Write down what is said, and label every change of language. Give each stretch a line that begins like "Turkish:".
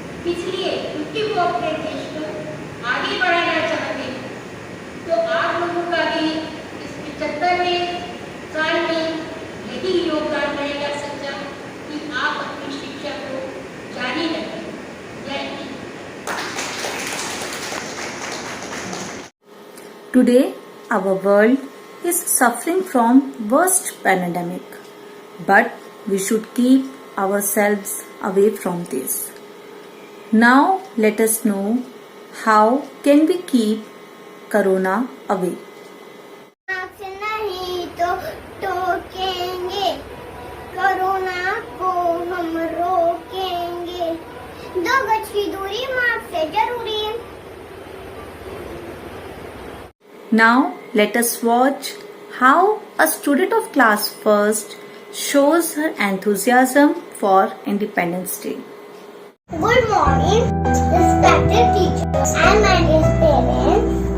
Hindi: इसलिए क्योंकि वो अपने देश को आगे बढ़ाना चाहते हैं। तो आप लोगों का भी इस 75वें साल में यही योगदान रहेगा सच्चा कि आप अपनी शिक्षा को जारी रखें। जय Hind.
English: Today, our world is suffering from worst pandemic, but we should keep ourselves away from this. Now, let us know how can we keep Corona away.
Hindi: Mask नहीं तो टोकेंगे, कोरोना को हम रोकेंगे। 2 गज की दूरी मास्क से जरूरी है।
English: Now, let us watch how a student of class 1st shows her enthusiasm for Independence Day. Good morning, respected teachers and my dear parents.